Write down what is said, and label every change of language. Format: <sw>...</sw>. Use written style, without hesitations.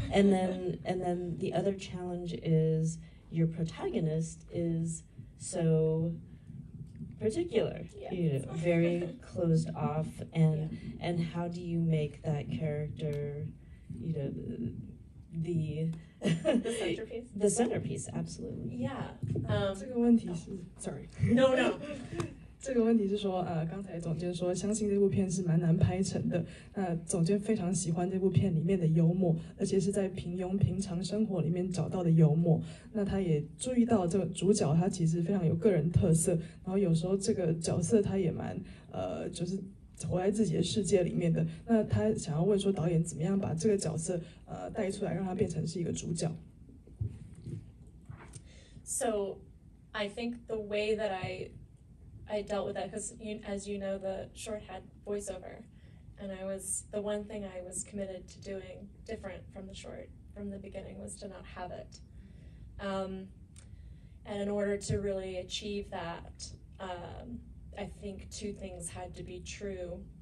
<en>and then the other challenge is your protagonist is so particular, Yeah. very closed off, and how do you make that character, the centerpiece? The centerpiece, absolutely. Yeah.</en> <zh>这个问题是 ，</zh> <en>sorry， No.</en> <zh>这个问题是说，刚才总监说，相信这部片是蛮难拍成的。那总监非常喜欢这部片里面的幽默，而且是在平庸平常生活里面找到的幽默。那他也注意到这个主角他其实非常有个人特色，然后有时候这个角色他也蛮就是活在自己的世界里面的。那他想要问说，导演怎么样把这个角色带出来，让他变成是一个主角。</zh> <en>So, I think the way that I dealt with that, because as you know, the short had voiceover, and the one thing I was committed to doing different from the short from the beginning was to not have it. And in order to really achieve that, I think two things had to be true.</en>